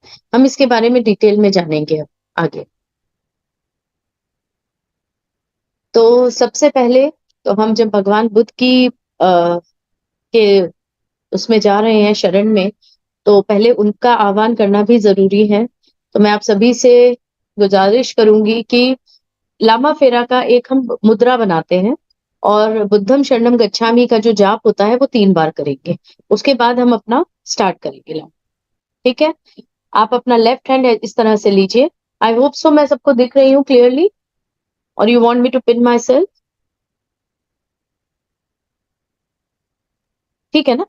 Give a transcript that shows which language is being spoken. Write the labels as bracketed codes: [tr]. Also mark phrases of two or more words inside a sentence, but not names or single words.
[hi] हम इसके बारे में डिटेल में जानेंगे अब आगे। तो सबसे पहले तो हम जब भगवान बुद्ध की के उसमें जा रहे हैं शरण में, तो पहले उनका आह्वान करना भी जरूरी है। तो मैं आप सभी से गुजारिश करूंगी कि लामा फेरा का एक हम मुद्रा बनाते हैं, और [pi] बुद्धम शरणम गच्छामि [hi] का जो जाप होता है वो 3 बार करेंगे। उसके बाद हम अपना स्टार्ट करेंगे लामा, ठीक है? आप अपना [en] left hand [hi] इस तरह से लीजिए। [en] I hope so [hi] मैं सबको दिख रही हूँ क्लियरली, और [en] you want me to pin my self, [hi] ठीक है ना?